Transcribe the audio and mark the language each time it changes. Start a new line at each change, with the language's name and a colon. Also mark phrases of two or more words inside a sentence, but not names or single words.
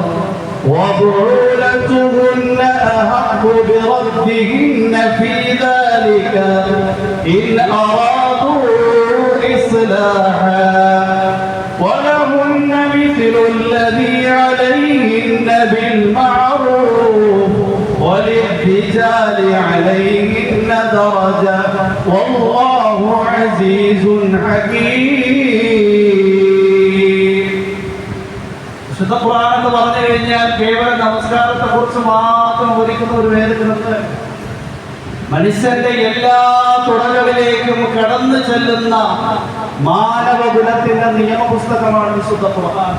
Arabic: وبعولتهن أحق بردهن في ذلك إن أرادوا إصلاحا ولهن مثل الذي عليهن بالمعروف وللرجال عليهن درجة والله عزيز حكيم.
Malayalam: വിശുദ്ധ ഖുർആൻ എന്ന് പറഞ്ഞു കഴിഞ്ഞാൽ കേവല നമസ്കാരത്തെ കുറിച്ച് മാത്രം ഒരുക്കുന്ന ഒരു വേദഗ്രന്ഥം. മനുഷ്യന്റെ എല്ലാ തുടകളിലേക്കും കടന്നു ചെല്ലുന്ന മാനവകുലത്തിന്റെ നിയമപുസ്തകമാണ് വിശുദ്ധ ഖുർആൻ.